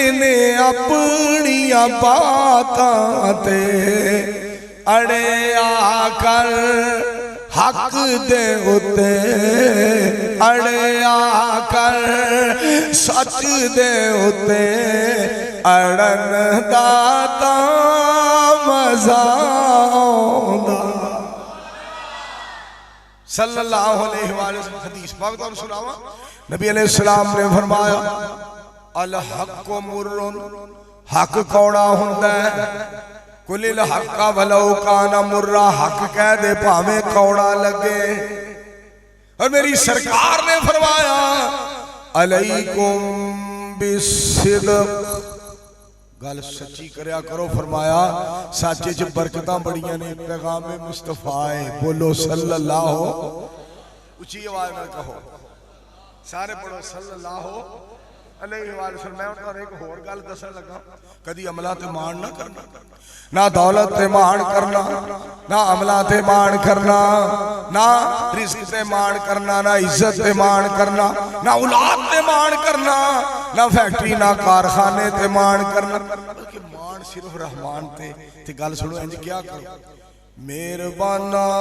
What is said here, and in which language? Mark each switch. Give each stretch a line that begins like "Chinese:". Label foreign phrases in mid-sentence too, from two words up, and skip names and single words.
Punjabi: نے اپنی باتاں تے اڑے آکر حق دے اُتے اڑے آکر سچ دے اُتے اڑن دا مزا آؤندا
Arabic: صلى الله عليه وسلم.
Punjabi: حدیث پاک تہانوں سناواں نبی علیہ السلام نے فرمایا
Arabic: الحق مر
Punjabi: حق کوڑا ہُندا ہے
Arabic: قل الحق ولو كان مرا
Punjabi: حق کہہ دے بھاویں کوڑا لگے. اور میری سرکار نے فرمایا
Arabic: عليكم بالصدق
Punjabi: گل سچی کریا کرو. فرمایا سچ چ برکتاں بڑیاں نے پیغام مصطفیٰ ہے بولو صلی اللہ اُچی آواز وچ کہو سارے پڑھو
Arabic: صلى الله عليه وسلم.
Punjabi: میں تہانوں اک ہور گل دسن لگا کدی عملاں تے مان نا کرنا نا دولت تے مان کرنا نا عملاں تے مان کرنا نا رزق تے مان کرنا نا عزت تے مان کرنا نا اولاد تے مان کرنا نا فیکٹری نا کارخانے تے مان کرنا بلکہ مان صرف رحمان تے گل سنو انج کیا کرو مہربانا